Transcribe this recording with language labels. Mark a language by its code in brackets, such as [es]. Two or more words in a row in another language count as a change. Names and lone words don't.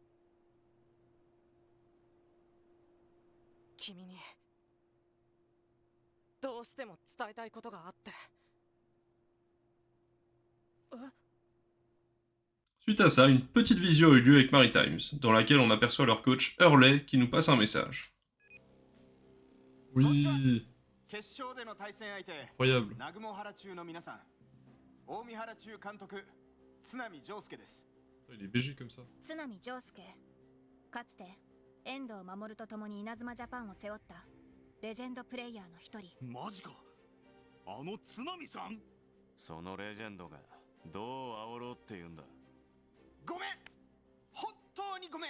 [ja] 君にどうしても伝えたいことがあって。 [fr] Suite à ça, une petite visio eut lieu avec Maritimes, dans laquelle on aperçoit leur coach Hurley qui nous passe un message. Oui. Incroyable. Il est BG comme ça. [ja] 津波丈介、かつて遠藤守と共に稲妻ジャパンを背負ったレジェンドプレイヤーの一人。マジか、あの津波さん。そのレジェンドがどう煽ろうって言うんだ。ごめん、本当にごめん。